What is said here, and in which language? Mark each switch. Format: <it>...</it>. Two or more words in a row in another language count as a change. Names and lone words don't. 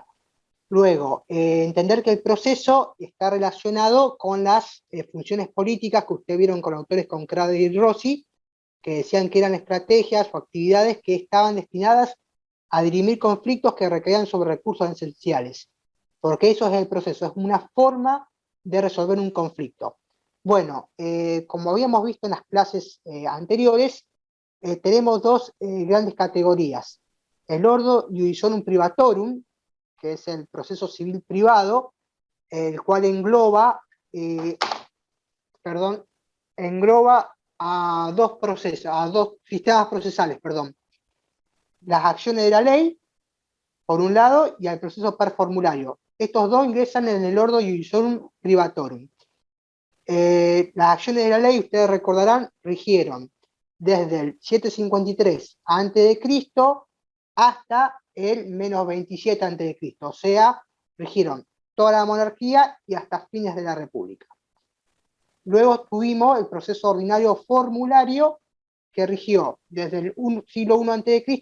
<es>Luego, entender que el proceso está relacionado con las funciones políticas que ustedes vieron con autores con Crowder y Rossi, que decían que eran estrategias o actividades que estaban destinadas a dirimir conflictos que recaían sobre recursos esenciales, porque eso es el proceso, es una forma de resolver un conflicto. Bueno, como habíamos visto en las clases anteriores, tenemos dos grandes categorías.</es> <la>El ordo iudicionum privatorum,</la> <es>que es el proceso civil privado, el cual eh, perdón, engloba a dos procesos, a dos sistemas procesales, perdón. Las acciones de la ley, por un lado, y al proceso per formulario. Estos dos ingresan en el</es> <la>ordo iudicionum privatorum.</la> <es>Las acciones de la ley, ustedes recordarán, rigieron desde el 753 a.C. hasta el menos 27 a.C. O sea, rigieron toda la monarquía y hasta fines de la República. Luego tuvimos el proceso ordinario formulario que rigió desde el siglo I a.C.</es>